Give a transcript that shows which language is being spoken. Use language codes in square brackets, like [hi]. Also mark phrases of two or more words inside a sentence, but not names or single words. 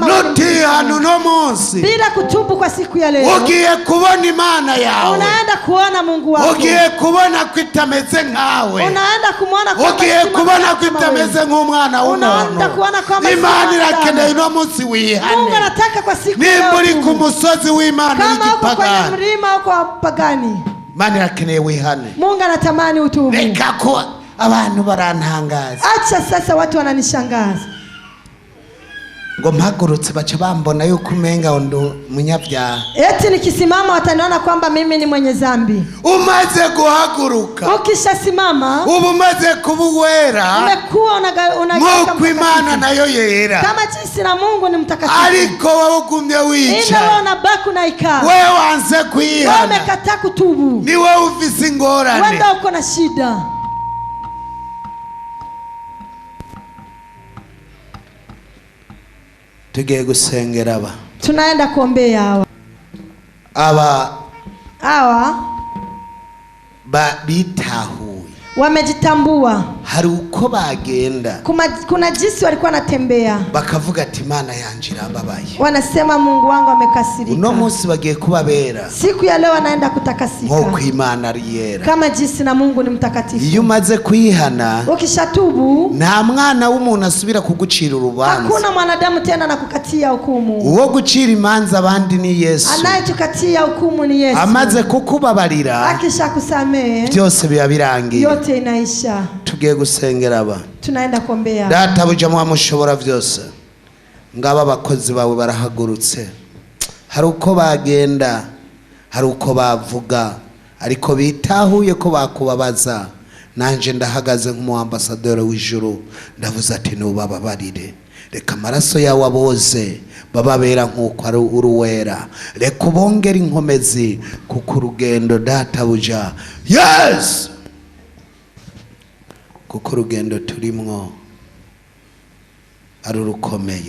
[rn] hano no munsi, [sw] bila kutubu kwa siku ya leo. [rn] Ugiye kubona Imana yawe, [sw] unaenda kuona Mungu wako. [rn] Ugiye kubona kwitameze nkawe, [sw] unaenda kumwona kama [rn] ugiye kubona kwitameze nk'umwana w'umuntu. [sw] unaenda kuona kama [rn] Imana irakeneye no munsi wihane. [sw] Mungu anataka kwa siku ya leo. [rn] Nimburi ku musozi w'Imana [sw] kama [rn] y'igipagani, [sw] kwenye mlima au kwa pagani, [rn] Imana irakeneye wihane. [sw] Mungu anatamani utubu. [rn] Reka ko abantu barantangaza, [sw] acha sasa watu wananishangaza, [rn] ngo mpagurutse baca bambona yuko umenga ndo munyabyaha, [sw] eti nikisimama wataniona kwamba mimi ni mwenye dhambi. [rn] Umaze guhaguruka, [sw] ukishasimama [rn] ubu umaze kuba uwera, [sw] umekuwa [rn] nk'uko Imana nayo yera, [sw] kama jinsi na Mungu ni mtakatifu. [rn] ariko wowe ugumye wica, [sw] wewe unabaki unaikaa, [rn] wewe wanze kwihana, [sw] wewe umekataa kutubu, [rn] ni wewe ufise ingorane, [sw] wewe ndio uko na shida. [rn] tugiye gusengera aba, [sw] tunaenda kuombea hawa [rn] bitahuye, [sw] wamejitambua, [rn] hari uko bagenda, [sw] kuna jinsi walikuwa natembea, [rn] bakavuga ati Imana yanje irababaye, [sw] wanasema Mungu wangu amekasirika. [rn] uno munsi bagiye kubabera, [sw] siku ya leo wanaenda kutakasika, [rn] nk'uko Imana ari yera, [sw] kama jinsi na Mungu ni mtakatifu. [rn] iyo umaze kwihana, [sw] ukishatubu, [rn] nta mwana w'umuntu asubira kugucira urubanza, [sw] hakuna mwanadamu tena nakukatia hukumu. [rn] uwo gucira imanza abandi ni Yesu, [sw] anayetukatia hukumu ni Yesu. [rn] amaze kukubabarira, [sw] akishakusamehe, [rn] byose biba birangiye, [sw] yote inaisha. [rn] tugiye gusengera aba, [sw] tunaenda kuombea. [rn] Data buja mushobora byose, ngaba abakozi bawe barahagurutse, hari uko bagenda, hari uko bavuga, ariko bitahuye ko bakubabaza, nanje ndahagaze nk'umuambasaderi w'ijuru, ndavuze ati nubababarire, reka amaraso yawe aboze, bababera nk'uko ari uruwera, reka ubongere inkomezi, kuko urugendo Data buja, yes, kuko urugendo turimwo ari urukomeye.